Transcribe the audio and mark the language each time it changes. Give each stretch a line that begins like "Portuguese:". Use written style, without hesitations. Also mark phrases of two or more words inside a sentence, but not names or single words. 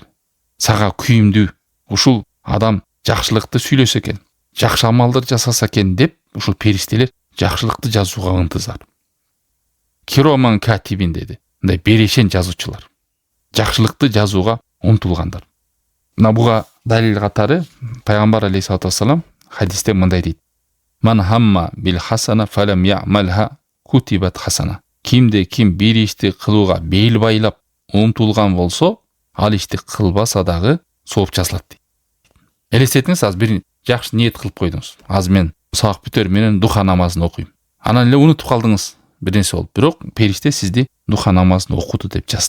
Kyrgyz: Сага күйүмдүү, ушул адам жакшылыкты сүйлөсө экен, жакшы амалдар жасаса экен деп, ушул периштелер жакшылыкты жазууга ынтызар.
Arabic: كراما كاتبين
Kyrgyz: деди. Мындай берешен жазуучулар. Жакшылыкты жазууга умтулгандар. Мына буга далил катары пайгамбар
Arabic: عليه الصلاة والسلام
Kyrgyz: хадисте мындай дейт.
Arabic: من هم بحسنة فلم يعملها كتبت حسنة.
Kyrgyz: Кимде ким бир ишти кылууга бел байлап умтулган болсо, ал ишти кылбаса дагы сооп жазылат дейт. Элестетиңиз, азыр бир жакшы ниет кылып койдуңуз. Азыр мен сабак бүтөр менен духа намазын окуйм. Анан эле унутуп калдыңыз. Бир нерсе болуп, бирок периште сизди духа намазын окуту деп жазды.